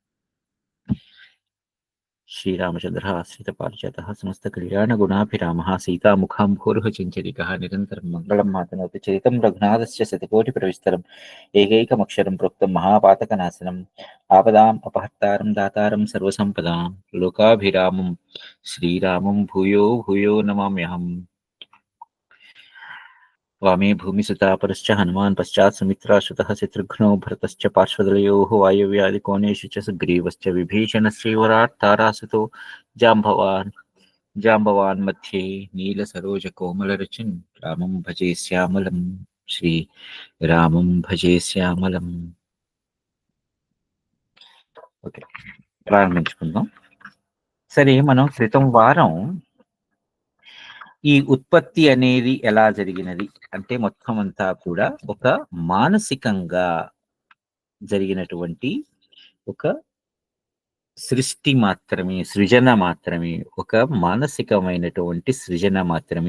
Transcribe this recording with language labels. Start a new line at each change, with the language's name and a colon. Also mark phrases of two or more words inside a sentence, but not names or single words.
Sanskrit: శ్రీరామచంద్రాశ్రితపారిజాతः సమస్తకళ్యాణగుణాభిరామः సీతాముఖాంభోరుహ చించరికः నిరంతరం మంగళం మాతనోతి చరితం రఘునాథస్య శతకోటిప్రవిస్తరం ఏకైకమక్షరం ప్రోక్తం మహాపాతకనాశనం ఆపదాం అపహర్తారం దాతారం సర్వసంపదాం లోకాభిరామం శ్రీరామం భూయో భూయో నమామ్యహం. वामे भूमिसुता परश्च हनुमान् पश्चात् सुमित्राश्रुतः शत्रुघ्नो भरतश्च पार्श्वदलयोः वायव्यादिकोणेषु च सुग्रीवश्च विभीषणश्रीवराट् तारासुतो जाम्बवान् मध्ये नीलसरोजकोमलरचिन् रामं भजे श्यामलं श्रीरामं भजे श्यामलं.
Telugu: ఓకే, ప్రారంభించుకుందాం. సరే, మనం క్రితం వారం ఈ ఉత్పత్తి అనేది ఎలా జరిగినది అంటే మొత్తం అంతా కూడా ఒక మానసికంగా జరిగినటువంటి ఒక సృష్టి మాత్రమే, సృజన మాత్రమే, ఒక మానసికమైనటువంటి సృజన మాత్రమే.